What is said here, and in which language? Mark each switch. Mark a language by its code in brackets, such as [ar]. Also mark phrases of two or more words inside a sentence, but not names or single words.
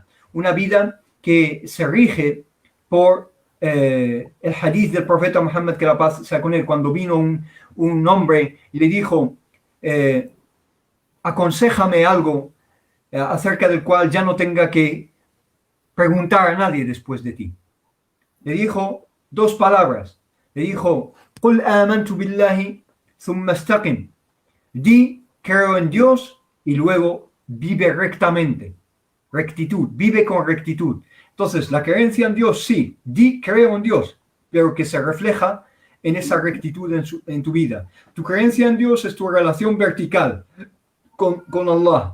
[es] Una vida que se rige por el hadith del profeta Muhammad, que la paz sea con él, cuando vino un hombre y le dijo, aconséjame algo acerca del cual ya no tenga que preguntar a nadie después de ti. Le dijo 2 palabras. Le dijo, [ar] قل آمنت بالله ثم استقم. [es] Di, creo en Dios, y luego vive rectamente. Rectitud, vive con rectitud. Entonces, la creencia en Dios, sí, di, creo en Dios, pero que se refleja en esa rectitud en tu vida. Tu creencia en Dios es tu relación vertical con Allah.